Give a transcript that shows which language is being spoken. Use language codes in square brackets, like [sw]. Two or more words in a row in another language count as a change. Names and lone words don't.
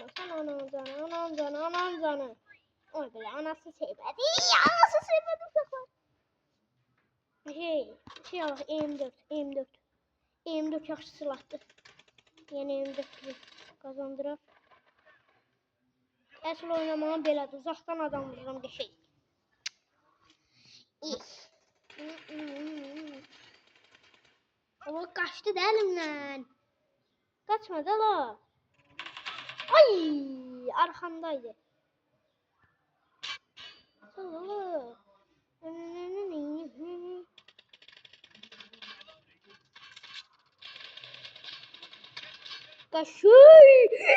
[az] Sen anan canı. Oy belə anası sevmədi. Uşaqlar. Şey alaq M4 yaxşı silahdır. Yəni M4 qazandırır. Əsl oynamağım belədir. Uzaqdan adam vururam qəşəng. [tr] O kaçtı da elimden. Kaçmadı la. Ay arkamdaydı. Kaşıy.